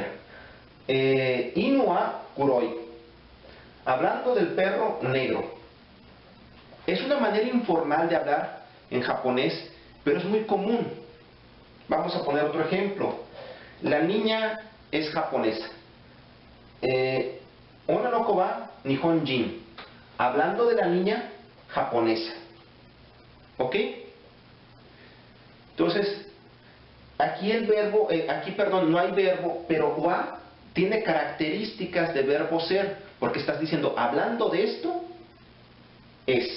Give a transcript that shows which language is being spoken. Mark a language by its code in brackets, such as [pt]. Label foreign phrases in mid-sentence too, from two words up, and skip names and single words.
[ja] Inu wa kuroi. [es] Hablando del perro negro. Es una manera informal de hablar en japonés, pero es muy común. Vamos a poner otro ejemplo. La niña es japonesa. [ja] Onanoko wa nihonjin. [es] Hablando de la niña japonesa. ¿Ok? Entonces, Aquí el verbo, perdón, no hay verbo, pero wa tiene características de verbo ser, porque estás diciendo, hablando de esto, es.